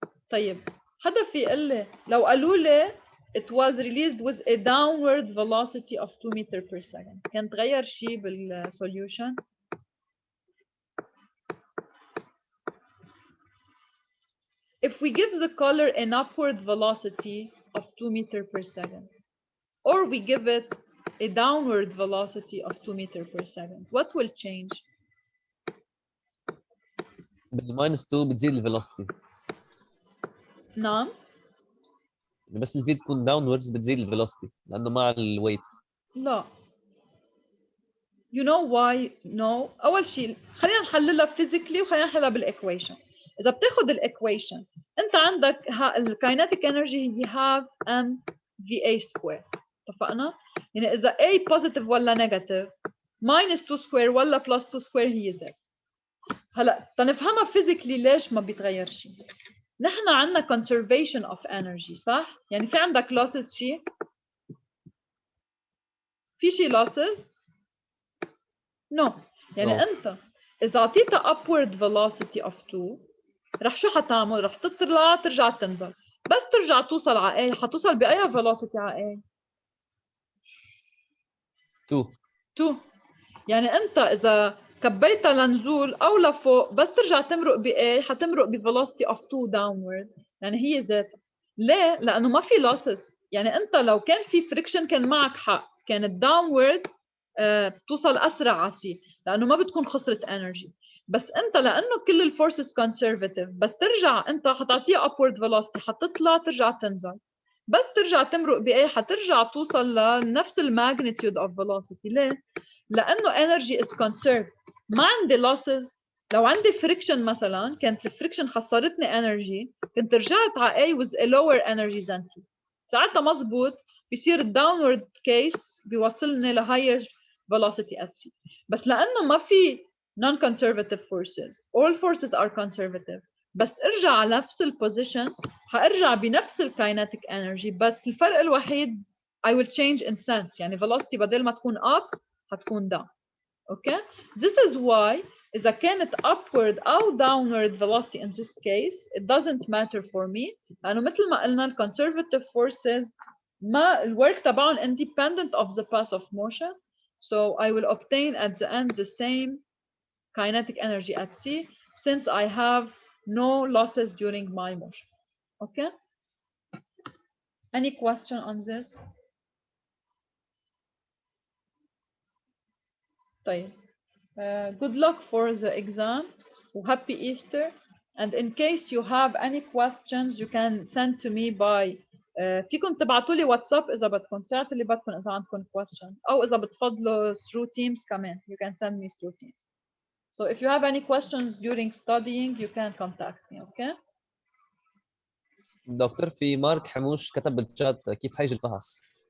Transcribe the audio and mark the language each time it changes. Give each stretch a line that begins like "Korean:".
Arabic: طيب حدا في يقول لي لو قالوا لي
English: it was released with a downward velocity of 2 meters per second,
Arabic: كان تغير شيء بالsolution؟
English: If we give the collar an upward velocity of 2 meters per second, or we give it a downward velocity of 2 meters per second, what will change?
Arabic: بالماينس 2 بتزيد الفيلوسيتي. نعم. بس الفي تكون داونوردز بتزيد الفيلوسيتي لانه مع الويت.
English: لا. You know why? No.
Arabic: أول شيء خلينا نحللها physically وخلينا نحللها بالايكويشن. إذا بتاخذ الايكويشن أنت عندك الكاينتيك انرجي هي half m VA square. اتفقنا؟ يعني إذا A positive ولا negative minus 2 square ولا plus 2 square هي Z. هلا تنفهمها physically ليش ما بيتغير شيء. نحن عندنا conservation of energy صح؟ يعني في عندك losses شيء؟ في شيء losses؟ No. يعني
English: No.
Arabic: أنت إذا أعطيتها upward velocity of 2 رح شو حتعمل؟ رح تطلع ترجع تنزل. بس ترجع توصل على A حتوصل بأي velocity على A؟ 2. يعني أنت إذا كبيتها لنزول أو لفوق بس ترجع تمرق ب A حتمرق ب velocity of 2 downward. يعني هي ذاتها. ليه؟ لأنه ما في losses. يعني أنت لو كان في friction كان معك حق. كانت downward بتوصل أسرع على C لأنه ما بتكون خسرت energy. بس أنت لأنه كل الفورسز conservative بس ترجع أنت حتعطيها upward velocity حتطلع ترجع تنزل. بس ترجع تمرق ب A حترجع توصل لنفس magnitude of velocity. ليه؟ لأنه
English: energy is conserved.
Arabic: ما عندي losses. لو عندي friction مثلا كانت الفريكشن خسرتني energy كنت رجعت على A
English: with a lower energy than T.
Arabic: ساعتها مزبوط بيصير downward case بيوصلني ل higher velocity at C. بس لأنه ما في
English: non-conservative forces, all forces are conservative.
Arabic: بس ارجع على نفس البوزيشن حارجع بنفس الكاينتيك energy بس الفرق الوحيد
English: I will change in sense.
Arabic: يعني velocity بدل ما تكون up حتكون down.
English: Okay? This is why
Arabic: إذا كانت
English: upward أو downward velocity in this case it doesn't matter for me
Arabic: لأنه مثل ما قلنا ال
English: conservative forces
Arabic: ما الwork تبعهم
English: independent of the path of motion. So I will obtain at the end the same kinetic energy at sea since I have no losses during my motion. Okay? Any question on this? طيب. Good luck for the exam. Happy Easter. And in case you have any questions, you can send to me by
Arabic: فيكم تبعتوا لي واتساب إذا بدكم ساعة اللي بدكم إذا عندكم
English: question
Arabic: أو إذا بتفضلوا
English: through Teams كمان. You can send me through Teams. So if you have any questions during studying, you can contact me. Okay?
Arabic: دكتور في مارك حموش كتب بالشات كيف حيجي الفحص؟